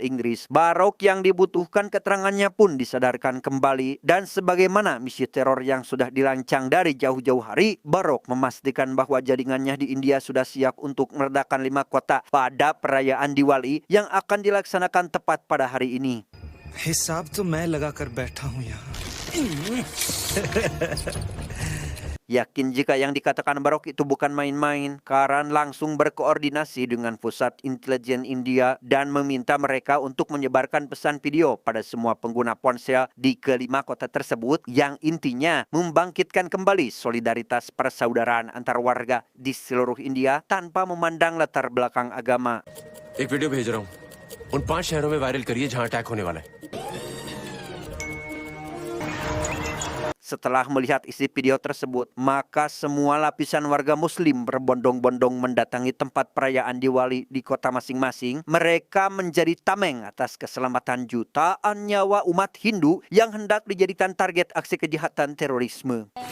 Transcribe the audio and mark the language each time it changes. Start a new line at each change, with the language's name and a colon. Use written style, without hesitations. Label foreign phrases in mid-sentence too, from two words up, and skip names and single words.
Indonesian: Inggris, Barok yang dibutuhkan keterangannya pun disadarkan kembali, dan sebagaimana misi teror yang sudah dirancang dari jauh-jauh hari, Barok memastikan bahwa jaringannya di India sudah siap untuk meledakkan 5 kota pada perayaan Diwali yang akan dilaksanakan tepat pada hari ini.
Hindi: हिसाब तो मैं लगा कर बैठा हूँ यहाँ।
Indonesian: Yakin jika yang dikatakan Barok itu bukan main-main, Karan langsung berkoordinasi dengan pusat intelijen India dan meminta mereka untuk menyebarkan pesan video pada semua pengguna ponsel di kelima kota tersebut, yang intinya membangkitkan kembali solidaritas persaudaraan antar warga di seluruh India tanpa memandang latar belakang agama.
Hindi: एक वीडियो भेज रहा हूँ उन 5 शहरों में वायरल करिए जहाँ अटैक होने वाला है.
Indonesian: Setelah melihat isi video tersebut, maka semua lapisan warga muslim berbondong-bondong mendatangi tempat perayaan Diwali di kota masing-masing. Mereka menjadi tameng atas keselamatan jutaan nyawa umat Hindu yang hendak dijadikan target aksi kejahatan terorisme.